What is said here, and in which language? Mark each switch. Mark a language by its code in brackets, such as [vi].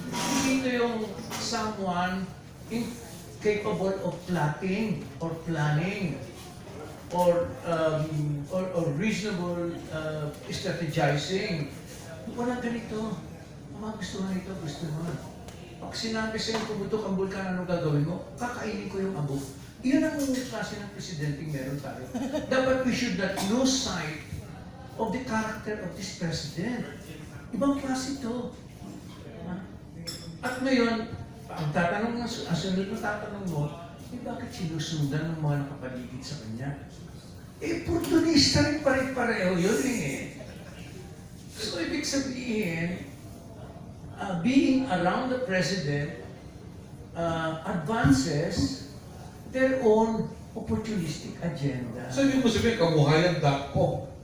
[tl] Hindi ito yung [en] someone capable of plotting or planning or reasonable strategizing. [tl] Wala ganito. Ang mga gusto mo nito, gusto mo. Pag sinabi sa'yo, pumutok ang bulkan, ano gagawin mo? Kakainin ko yung abo. Iyan ang klase ng presidenteng meron tayo. Dapat [en] we should not lose sight of the character of this president. [tl] Ibang klase ito. At ngayon, ang sunod na tatanong mo, bakit sinusundan ng mga nakapaligid sa kanya? Oportunista rin pare-pareho yun eh. So, ibig sabihin, [en] being around the president advances their own opportunistic agenda. [tl] So, ibig mo sabihin, kamuhayan.com.